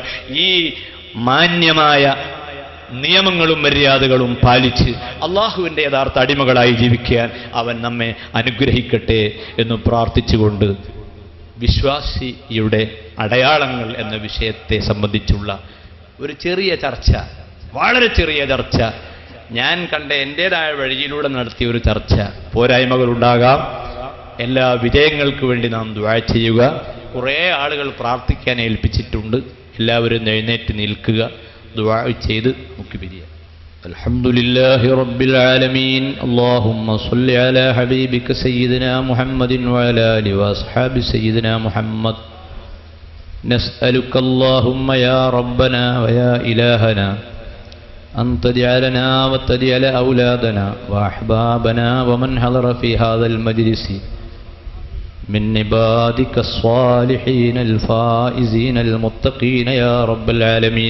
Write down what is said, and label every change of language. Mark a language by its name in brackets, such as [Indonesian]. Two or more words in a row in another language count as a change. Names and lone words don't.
[Malayalam] ഈ മാന്യമായ നിയമങ്ങളും മര്യാദകളും പാലിച്ച് അള്ളാഹുവിൻ്റെ യഥാർത്ഥ അടിമകളായി ജീവിക്കാൻ അവൻ നമ്മെ അനുഗ്രഹിക്കട്ടെ എന്ന് പ്രാർത്ഥിച്ചുകൊണ്ട് വിശ്വാസിയുടെ അടയാളങ്ങൾ എന്ന വിഷയത്തെ സംബന്ധിച്ചുള്ള ഒരു ചെറിയ ചർച്ച, വളരെ ചെറിയ ചർച്ച, ഞാൻ കണ്ട എൻ്റേതായ വഴിയിലൂടെ നടത്തിയ ഒരു ചർച്ച. പോരായ്മകളുണ്ടാകാം. എല്ലാ വിജയങ്ങൾക്ക് വേണ്ടി നാം ദുആ ചെയ്യുക. കുറേ ആളുകൾ പ്രാർത്ഥിക്കാൻ ഏൽപ്പിച്ചിട്ടുണ്ട്. എല്ലാവരും എഴുന്നേറ്റ് നിൽക്കുക, ദുആ ചെയ്ത് നമുക്ക് പിരിയാം. [Arabic] الحمدلله رب العالمين اللهم صل على حبيبك سيدنا محمد وعلى آله وأصحاب سيدنا محمد نسألك اللهم يا ربنا ويا إلهنا أن تجعلنا وتجعل أولادنا وأحبابنا ومن حضر في هذا المجلس من عبادك الصالحين الفائزين المتقين يا رب العالمين.